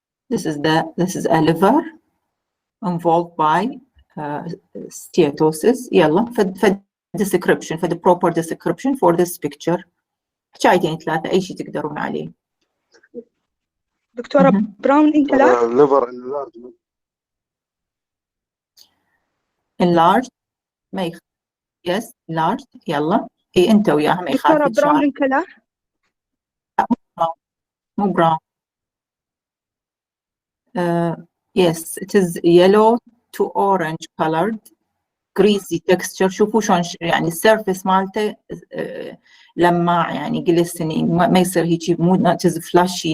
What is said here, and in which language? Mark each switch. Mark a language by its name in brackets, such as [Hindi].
[English] This is a liver involved by steatosis. [Arabic] يلا فد [English] description, فد proper description for this picture. [Arabic] حكايتين ثلاثة أي شيء تقدرون عليه. دكتورة [English] Brown in color. liver [Arabic] enlarged ما يخ... [English] yes enlarged. [Arabic] يلا إيه أنت وياها ما دكتورة يخالف [English] Brown in color. [Arabic] مو brown. [English] Yes, it is yellow to orange colored, greasy texture. [Arabic] شوفوا شلون يعني السيرفيس مالته لماع يعني glistening ما يصير هيك مو [English] it is flashy.